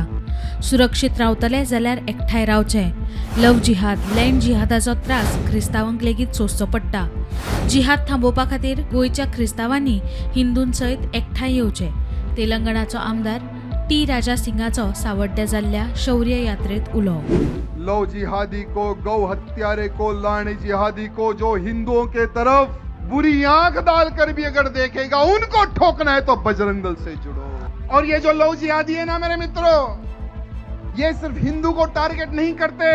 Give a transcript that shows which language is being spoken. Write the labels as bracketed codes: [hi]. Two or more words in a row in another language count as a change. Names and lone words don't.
[kok] सुरक्षीत रावतले जाल्यार एकठांय रावचें. लव जिहाद, लँड जिहादाचो त्रास क्रिस्तावांक लेगीत सोंसचो पडटा. जिहाद थांबोवपा खातीर गोंयच्या क्रिस्तावांनी हिंदूंसयत एकठांय येवचें. तेलंगणाचो आमदार टी राजा सिंगाचो सावड्ड्या जाल्ल्या शौर्य यात्रेत उलो. [hi] लव जिहादी को, गौ हत्यारे को, लाने जिहादी को जो हिंदुओं के तरफ बुरी आंख डालकर भी अगर देखेगा उनको ठोकना है तो बजरंग दल से जुड़ो. और ये जो लव जिहादी है ना मेरे मित्रों, ये सिर्फ हिंदू को टारगेट नहीं करते.